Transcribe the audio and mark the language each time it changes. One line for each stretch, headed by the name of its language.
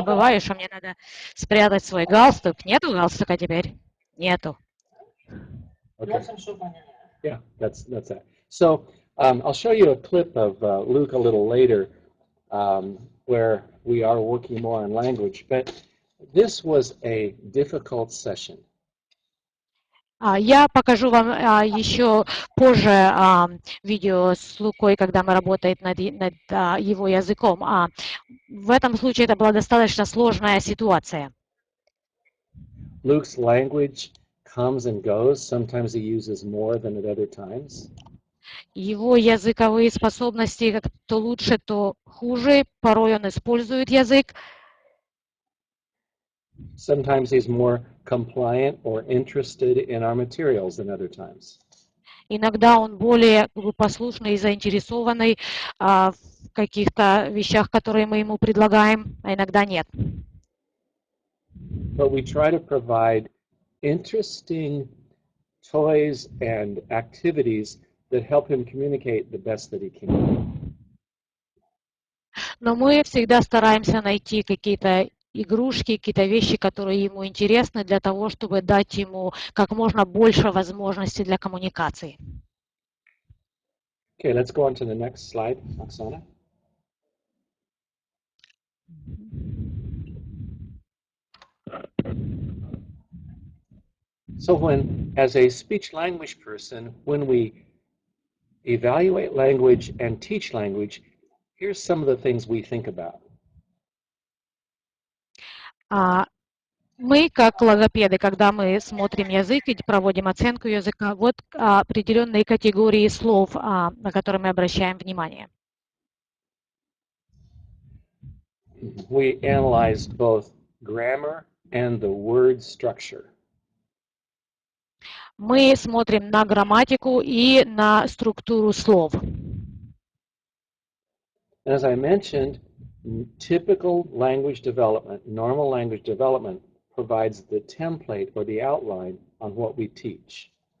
Russian: забываю, что мне надо спрятать свой галстук. Нету галстука теперь? Нету.
English: You want some soup on your hand? Yeah, that's that. So I'll show you a clip of Luke a little later where we are working more on language, but this was a difficult session.
Russian: Я покажу вам еще позже видео с Лукой, когда мы работаем над его языком. В этом случае это была достаточно сложная ситуация.
English: Luke's language comes and goes. Sometimes he uses more than at other times.
Russian: Его языковые способности как то лучше, то хуже. Порой он использует язык.
English: Sometimes he's more compliant or interested in our materials than other times.
Russian: Иногда он более послушный и заинтересованный в каких-то вещах, которые мы ему предлагаем, а иногда нет.
English: But we try to provide interesting toys and activities that help him communicate the best that he can.
Russian: Но мы всегда стараемся найти какие-то игрушки, какие-то вещи, которые ему интересны, для того, чтобы дать ему как можно больше возможностей для коммуникации.
English: Okay, let's go on to the next slide, Oksana. So as a speech-language person, when we evaluate language and teach language, here's some of the things we think about.
Russian: Мы, как логопеды, когда мы смотрим язык и проводим оценку языка, вот определенные категории слов, на которые мы обращаем внимание.
English: We analyze both grammar and the word structure.
Russian: Мы смотрим на грамматику и на структуру слов.
English: As I mentioned, typical language development, normal language development, provides the template or the outline on what we teach.